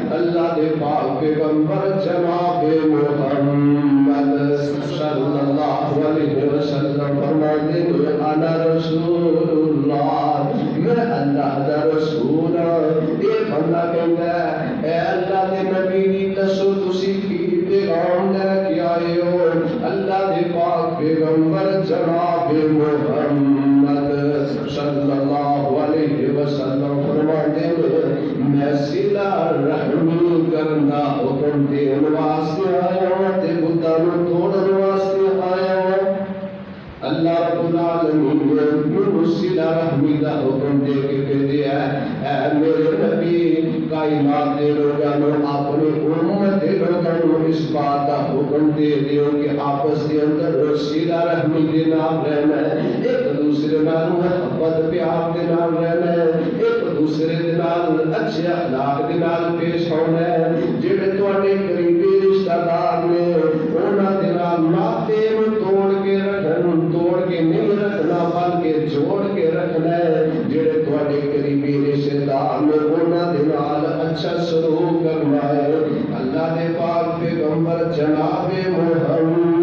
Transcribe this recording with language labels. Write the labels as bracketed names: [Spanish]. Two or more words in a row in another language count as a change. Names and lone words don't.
[Urdu] اللہ دے پاک پیغمبر جناب محمد [Arabic] صلی اللہ علیہ وسلم [Urdu] فرماتے ہیں [Arabic] انا رسول اللہ، [Urdu] میں اللہ دا رسول ہوں۔ [Punjabi] یہ بندہ کہتا ہے اے اللہ دے نبی دی دسو تسی کی پیغام لے کے آئے ہو؟ اللہ دے پاک پیغمبر جناب محمد [Arabic] صلی اللہ علیہ وسلم [Punjabi] فرماتے ہیں میں صلہ رحمی کرنا حکم دین واسطے آیا ہوں تے بتاں نوں توڑن واسطے آیا ہوں۔ [Arabic] اللہ رب العالمین [Punjabi] نے مینوں صلہ رحمی دا حکم دے کے کہتے ہیں اے میرے نبی کائنات دے لوگاں نوں اپنی امت دے لوگاں نوں اس بات دا حکم دے دیو کہ آپس دے اندر صلہ رحمی دے نال رہنا ہے، ایک دوسرے نال محبت پیار دے نال رہنا ہے، ایک دوسرے دے نال اچھے اخلاق دے نال پیش ہونا ہے۔ جڑے تواڈے قریبی رشتہ دار نے انہاں دے نال ناطے نوں توڑ کے رکھن، توڑ کے نہیں رکھنا بلکہ جوڑ کے رکھنا ہے۔ جڑے تواڈے قریبی رشتہ دار نے انہاں دے نال اچھا سلوک کرنا ہے۔ اللہ دے پاک پیغمبر جناب محمد